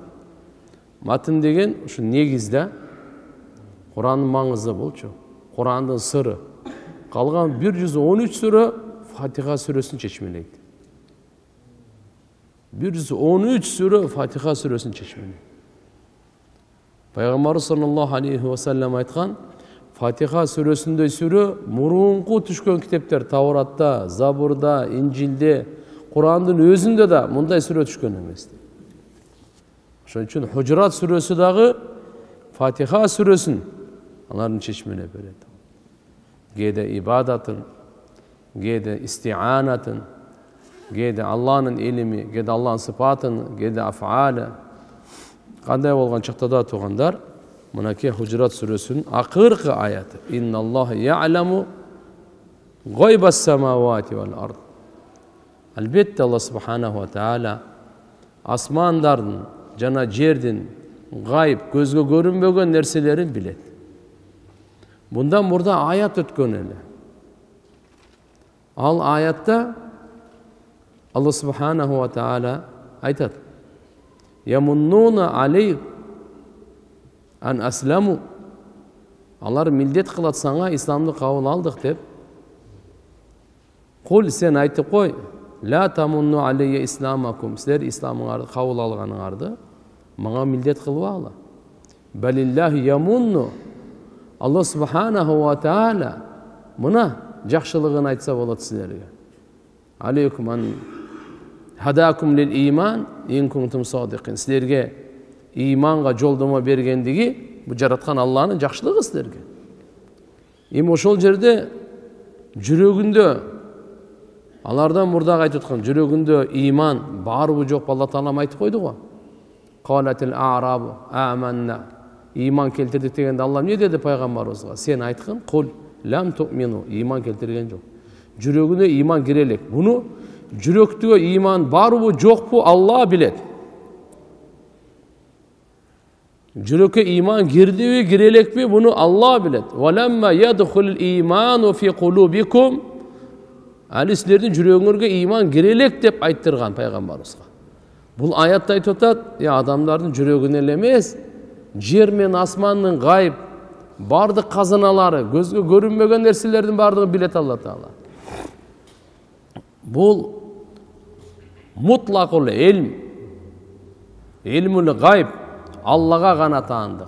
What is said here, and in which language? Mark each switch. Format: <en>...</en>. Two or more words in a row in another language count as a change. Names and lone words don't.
<ky>Матын деген ушу негизде Кур'андын маңызы болчу. Кур'андын сыры. Калган 113 сүрө Фатиха сүрөсүн чечмелейт. 113 сүрө Фатиха сүрөсүн чечмелейт. Пайгамбар</ky> <ar>صلى الله عليه و سلم</ar> <ky>айткан: Фатиха сүрөсүндөй сүрө мурунку түшкөн китептер Тауратта, Забурда, Инжилде, Кур'андын өзүндө да мындай сүрө түшкөн эмес. Ошон үчүн Хужурат сүрөсү дагы Фатиха сүрөсүн алардын чечмелеп берет. Кээде ибадатын, кээде истианатын, кээде Аллахнын илими, кээде Аллахнын сыпатын, кээде афаалы. Кандай болгон чакта да туугандар, мынакей Хужурат сүрөсүнүн акыркы аяты:</ky> <ar>"إن الله يعلم غيب السماوات و الأرض".</ar> <ky>Албетте Алла</ky> <ar>سبحانه و تعالى</ar> <ky>асмандардын жана жердин гайб, көзгө көрүнбөгөн нерселерин билет. Bundan murda ayat ötkön ele. Al ayatda Allah</ky> <ar>سبحانه و تعالى</ar> <ky>aytat:</ky> <ar>"يمنون عليك أن أسلموا".</ar> <ky>Alар милдет кылат саңа исламды кабыл алдык деп. Кул, сен айтып кой:</ky> <ar>"لا تمنوا علي إسلامكم".</ar> <ky>Силер исламыңарды кабыл алганыңарды мага милдет кылбагыла.</ky> <ar>بل الله يمن.</ar> <ky>Алла</ky> <ar>سبحانه و تعالى</ar> <ky>мына жакшылыгын айтса болот силерге.</ky> <ar>عليكم أن هداكم للإيمان إن كنتم صادقين.</ar> <ky>Силерге иманга жолдомо бергендиги бу жараткан Аллахнын жакшылыгы силерге. Эми ошол жерде жүрөгүндө алардан мурда айтып аткан жүрөгүндө иман барбы жокпу Алла Таалам айтып койду го.</ky> <ar>قالت الأعراب آمنا.</ar> <ky>Иман келтирдик дегенде Алла не деди пайгамбарыбызга? Сен айткын:</ky> <ar>"قل لم تؤمنوا".</ar> <ky>Иман келтирген жок. Жүрөгүнө иман кире элек. Буну жүрөктөгө иман барбы жокпу Алла билет. Жүрекке иман кирдиби, кире элекпи, буну Алла билет.</ky> <ar>و لما يدخل الإيمان في قلوبكم.</ar> <ky>Али силердин жүрөгүңөргө иман кире элек деп айттырган пайгамбарыбызга. Бул аятта айтып атат, адамдардын жүрөгүнө эле эмес, жер менен асмандын гайып бардык казыналары, көзгө көрүнбөгөн нерселердин бардыгын билет Алла Таала. Бул</ky> <ar>مطلق العلم، علم الغيب,</ar> <ky>Аллага гана таандык.</ky>